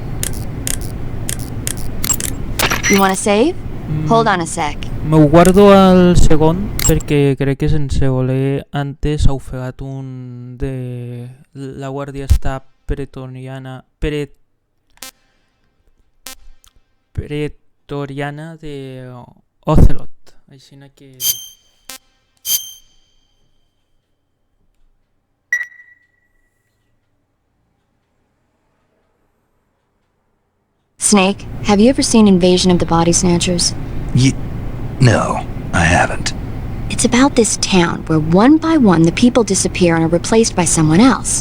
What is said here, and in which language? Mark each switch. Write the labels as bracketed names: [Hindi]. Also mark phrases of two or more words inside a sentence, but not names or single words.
[English] You want to save? Hold on a sec. [Catalan] M'ho guardo al segon perquè crec que sense voler antes ha ofegat un de... La guàrdia està pretoriana de Ocelot. Així que... [English] Snake, have you ever seen Invasion of the Body Snatchers? No, I haven't. It's about this town where one by one the people disappear and are replaced by someone else.